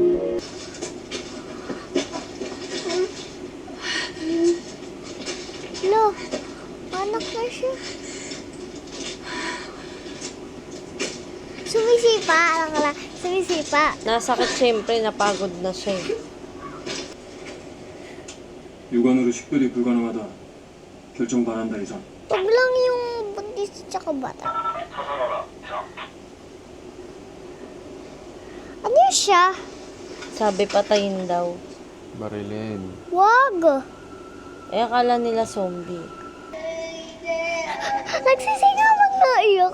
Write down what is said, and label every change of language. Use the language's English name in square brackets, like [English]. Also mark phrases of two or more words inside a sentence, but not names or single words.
[Filipino] Lo, anak na siya. Sumisipa, alam ka lang. Sumisipa. Nasakit syempre, napagod na siya eh. [Korean] 육안으로 식별이 불가능하다. 결정 바란다 이상. [Filipino] Huwag lang yung buntis tsaka bata. Ano siya? Sabi patayin daw. Barilin. Wag. Eh, akala nila zombie. Nagsisingaw naiyak.